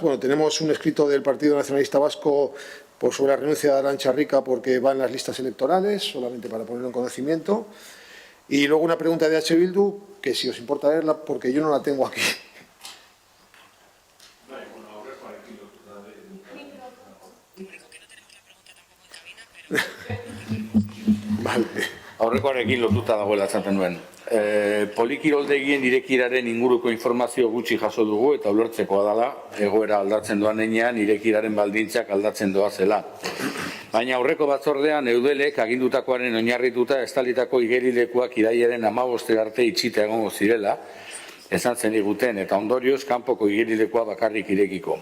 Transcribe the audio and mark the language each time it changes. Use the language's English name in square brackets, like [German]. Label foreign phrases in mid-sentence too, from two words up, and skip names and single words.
[Spanish] Bueno, tenemos un escrito del Partido Nacionalista Vasco sobre la renuncia de Arantxa Rica porque va en las listas electorales, solamente para ponerlo en conocimiento. Y luego una pregunta de H. Bildu, que si os importa verla, porque yo no la tengo aquí. Vale. [Basque] Aurrekoarekin lotuta dagoela esaten nuen. Polikiroldegien irekiraren inguruko informazio gutxi jaso dugu eta ulertzekoa dela egoera aldatzen doan heinean irekiraren baldintzak aldatzen doazela. Baina aurreko batzordean Eudelek agindutakoaren oinarrituta estalitako igerilekuak irailaren 15 arte itxita egongo zirela, esan zen diguten, eta ondorioz kanpoko igerilekoa bakarrik irekiko.